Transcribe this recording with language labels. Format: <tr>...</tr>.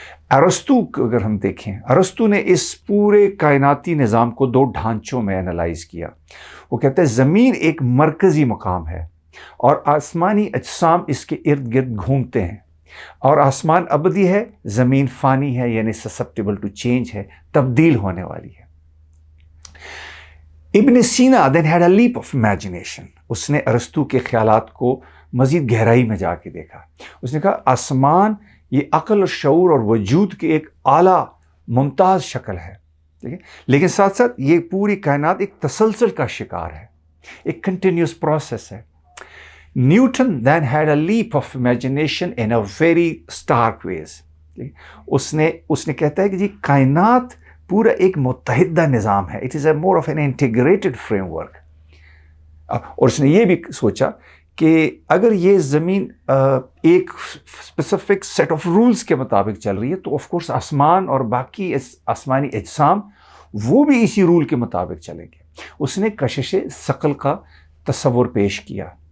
<ur>ارسطو کو اگر ہم دیکھیں، ارسطو نے اس پورے کائناتی نظام کو دو ڈھانچوں میں انالائز کیا. وہ کہتے ہیں زمین ایک مرکزی مقام ہے اور آسمانی اجسام اس کے ارد گرد گھومتے ہیں، اور آسمان ابدی ہے، زمین فانی ہے یعنی</ur> <en>susceptible to change</en> <ur>ہے، تبدیل ہونے والی ہے.</ur> <en>Ibn Sina then had a leap of imagination.</en> <ur>اس نے ارسطو کے خیالات کو مزید گہرائی میں جا کے دیکھا. اس نے کہا آسمان یہ عقل اور شعور اور وجود کی ایک اعلیٰ ممتاز شکل ہے، لیکن ساتھ ساتھ یہ پوری کائنات ایک تسلسل کا شکار ہے، ایک</ur> <en>continuous process</en> <ur>ہے.</ur> <en>Newton then had a leap of imagination in a very stark ways.</en> <ur>اس نے کہتا ہے کہ جی کائنات پورا ایک متحدہ نظام ہے.</ur> <en>It is a more of an integrated framework.</en> <ur>اور اس نے یہ بھی سوچا کہ اگر یہ زمین ایک</ur> <en>specific set of rules</en> <ur>کے مطابق چل رہی ہے تو</ur> <en>of course</en> <ur>آسمان اور باقی آسمانی اجسام وہ بھی اسی رول کے مطابق چلیں گے. اس نے کشش ثقل کا تصور پیش کیا.</ur>